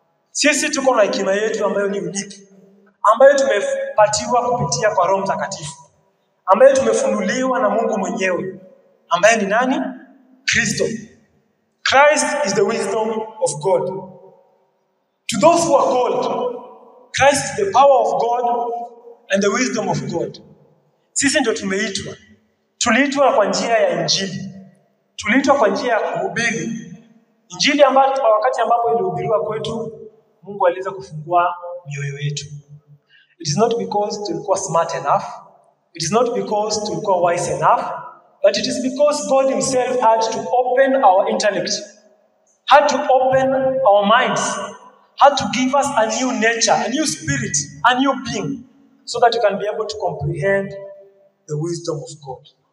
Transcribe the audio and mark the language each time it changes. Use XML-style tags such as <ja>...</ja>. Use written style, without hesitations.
<sw>Sisi tuko na hekima yetu ambayo ni unique, ambayo tumepatiwa kupitia kwa Roho Mtakatifu, ambayo tumefunuliwa na Mungu mwenyewe, ambaye ni nani? Kristo.</sw> <en>Christ is the wisdom of God. To those who are called, Christ is the power of God and the wisdom of God.</en> <sw>Sisi ndio tumeitwa. Tuliitwa kwa njia ya Injili. Tuliitwa kwa njia ya kuhubiri Injili, ambayo kwa wakati ambapo ilihubiriwa kwetu, Mungu aliweza kufungua mioyo yetu.</sw> <en>It is not because</en> <sw>tulikuwa</sw> <en>smart enough. It is not because tulikuwa wise enough. But it is because God himself had to open our intellect, had to open our minds, had to give us a new nature, a new spirit, a new being, so that you can be able to comprehend the wisdom of God.</en>